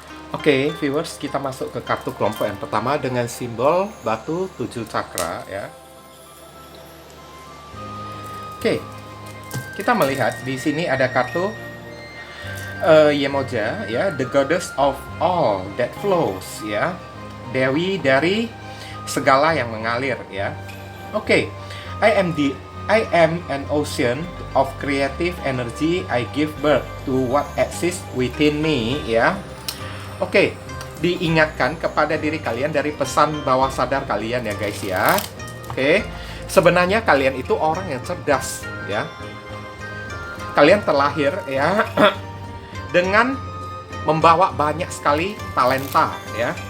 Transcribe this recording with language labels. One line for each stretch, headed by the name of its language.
Indonesian: Oke, viewers, kita masuk ke kartu kelompok yang pertama dengan simbol batu 7 cakra ya. Oke, kita melihat di sini ada kartu Yemoja ya,
English: the goddess of all that flows
Indonesian: ya. Dewi dari segala yang mengalir ya.
English: Oke, I am an ocean of creative energy. I give birth to what exists within me ya.
Indonesian: Oke, diingatkan kepada diri kalian dari pesan bawah sadar kalian ya guys ya. Oke, Sebenarnya kalian itu orang yang cerdas, ya. Kalian terlahir, ya, dengan membawa banyak sekali talenta, ya.